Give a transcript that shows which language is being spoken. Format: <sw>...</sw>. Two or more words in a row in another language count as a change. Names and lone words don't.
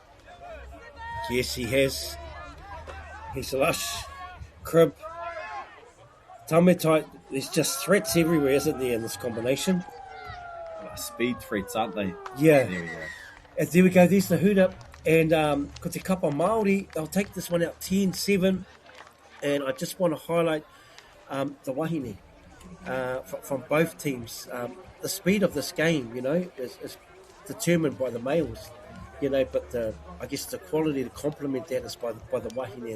<en>Yes, he has. He's Lush, Crib, Tametai. There's just threats everywhere, isn't there, in this combination? Speed threats, aren't they? Yeah. There we go. And there we go. There's the hoot up. And</en> <mi>ko te kapa Māori,</mi> <en>they'll take this one out 10-7. And I just want to highlight the wahine from both teams. The speed of this game, is determined by the males. But I guess the quality to complement that is by the wahine.</en>